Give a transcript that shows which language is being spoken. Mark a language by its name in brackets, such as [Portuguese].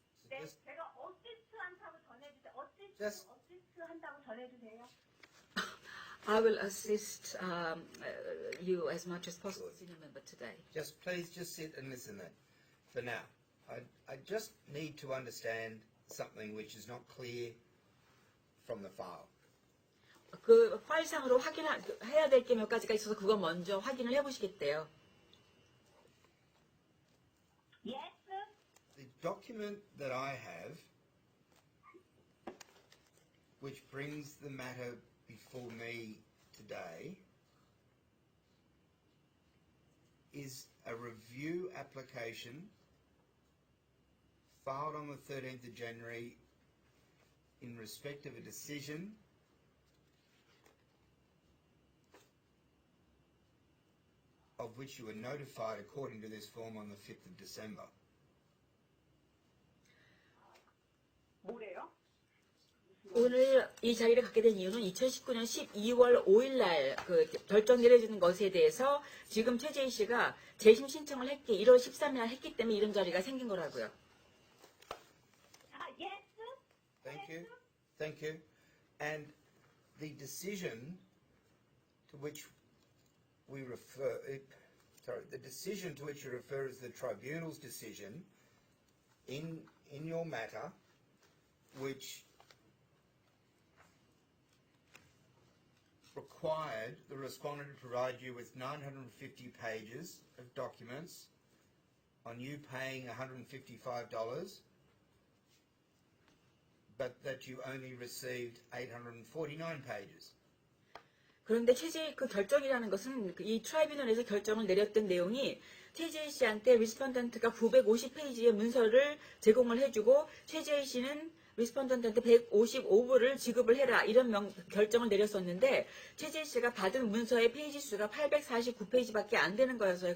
[Korean] 네, 제가 어시스트 한다고 전해주세요. 어시스트 한다고 전해주세요. [English] I will assist you as much as possible, senior member, today. Just please just sit and listen then. For now, I just need to understand something which is not clear from the file. [Korean] 그 파일상으로 확인해야 될 게 몇 가지가 있어서 그거 먼저 확인을 해보시겠대요. [English] Yes. The document that I have, which brings the matter before me today, is a review application filed on the 13th of January in respect of a decision of which you were notified according to this form on the 5th of December. [Korean] 뭐래요? 오늘 이 자리를 갖게 된 이유는 2019년 12월 5일 날 그 결정 내려지는 것에 대해서 지금 최재희 씨가 재심 신청을 1월 13일 날 했기 때문에 이런 자리가 생긴 거라고요. [English] Yes. Thank you. Thank you. And the decision to which we refer, the decision to which you refer is the tribunal's decision in your matter, which required the respondent to provide you with 950 pages of documents on you paying $155, but that you only received 849 pages. [Korean] 그런데 최재희 그 결정이라는 것은 이 트라이뷰널에서 결정을 내렸던 내용이 최재희 씨한테 리스폰던트가 950페이지의 문서를 제공을 해주고 최재희 씨는 리스폰던트한테 155불을 지급을 해라 이런 결정을 내렸었는데 최재희 씨가 받은 문서의 페이지 수가 849페이지밖에 안 되는 거여서요.